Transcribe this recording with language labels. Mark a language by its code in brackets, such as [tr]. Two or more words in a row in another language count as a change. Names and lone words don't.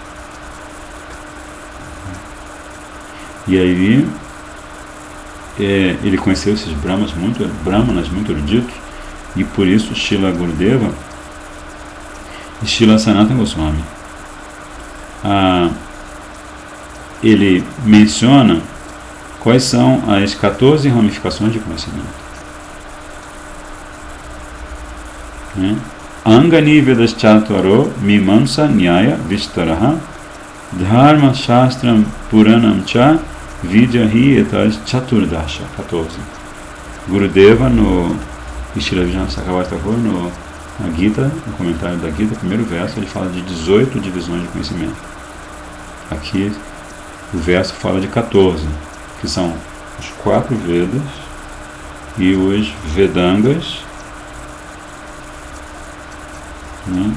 [pt] E aí ele conheceu esses brahmanas muito eruditos, e por isso Srila Gurudeva e Srila Sanatana Goswami ele menciona quais são as 14 ramificações de conhecimento, né? [sa] Angani Vedas Chatwaro Mimamsa Nyaya Vistaraha Dharma Shastram Puranam Cha Vidyahi Etas Chaturdasha. [pt] 14. Gurudeva e Srila Vijnana Sakhavati Thakur na Gita, no comentário da Gita, primeiro verso, ele fala de 18 divisões de conhecimento. Aqui o verso fala de 14, que são os 4 Vedas e os Vedangas, né?